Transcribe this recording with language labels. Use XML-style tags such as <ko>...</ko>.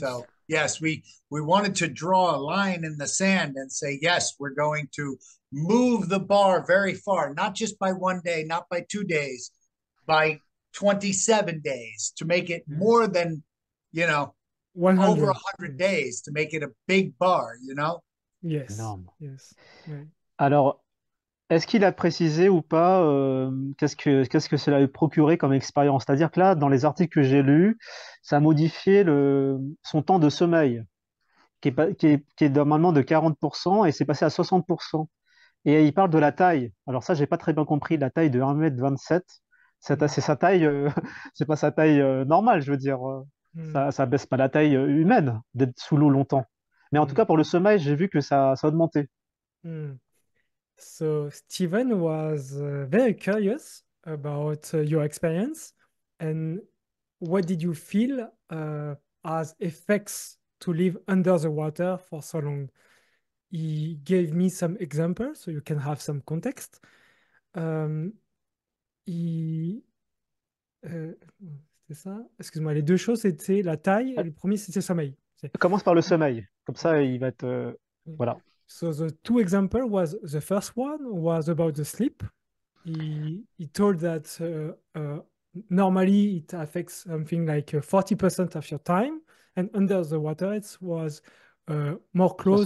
<en>So yes, we wanted to draw a line in the sand and say, yes, we're going to move the bar very far, not just by 1 day, not by 2 days, by 27 days to make it more than, over 100. Yes. days to make it a big bar. Yes.</en> <fr>Énorme.</fr> <en>Yes.</en> <fr>Ouais. Alors, est-ce qu'il a précisé ou pas qu'est-ce que cela a procuré comme expérience? C'est-à-dire que là, dans les articles que j'ai lus, ça a modifié son temps de sommeil, qui est normalement de 40%, et c'est passé à 60%. Et il parle de la taille. Alors ça, j'ai pas très bien compris. La taille de 1,27 m, c'est sa taille, c'est pas sa taille normale, je veux dire. Mm. Ça baisse pas la taille humaine d'être sous l'eau longtemps. Mais en tout Mm. cas, pour le sommeil, j'ai vu que ça a augmenté. Mm.</fr> <en>So Stephen was very curious about your experience and what did you feel as effects to live under the water for so long? He gave me some examples so you can have some context.</en> <fr>Um, il- euh, C'était ça? Excuse-moi, les deux choses c'était la taille et le premier c'était le sommeil. Commence par le sommeil. Comme ça, il va être... voilà.</fr> <en>So the two example was the first one was about the sleep. he told that normally it affects something like 40% of your time, and under the water it was more close</en>